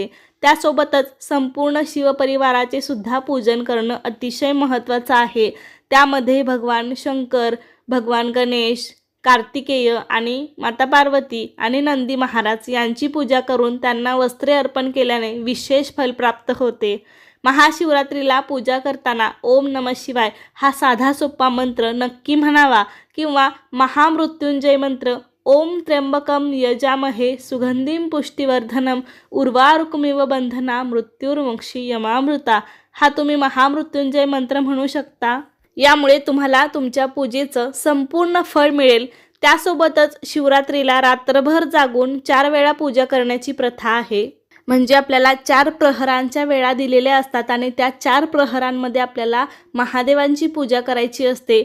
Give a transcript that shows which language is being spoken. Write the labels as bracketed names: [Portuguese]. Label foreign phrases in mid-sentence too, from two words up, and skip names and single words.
[Marathi] त्यासोबतच संपूर्ण शिवपरिवाराचे सुद्धा पूजन करणं अतिशय महत्त्वाचं आहे। त्यामध्ये भगवान शंकर, भगवान गणेश, कार्तिकेय आणि माता पार्वती आणि नंदी महाराज यांची पूजा करून त्यांना वस्त्रे अर्पण केल्याने विशेष फल प्राप्त होते। महाशिवरात्रीला पूजा करताना ओम नमः शिवाय हा साधा सोपा मंत्र नक्की म्हणावा किंवा महामृत्युंजय मंत्र ओम त्र्यंबकम यजामहे सुगंधिं पुष्टिवर्धनम उर्वारुकमिव बंधना मृत्युर्मोक्षी यमामृता हा तुम्ही महामृत्युंजय मंत्र म्हणू शकता। यामुळे तुम्हाला तुमच्या पूजेचं संपूर्ण फळ मिळेल। त्यासोबतच शिवरात्रीला रात्रभर जागून 4 वेळा पूजा करण्याची प्रथा आहे। म्हणजे आपल्याला 4 प्रहरांच्या वेळा दिलेल्या असतात आणि त्या 4 प्रहरांमध्ये आपल्याला महादेवांची पूजा करायची असते।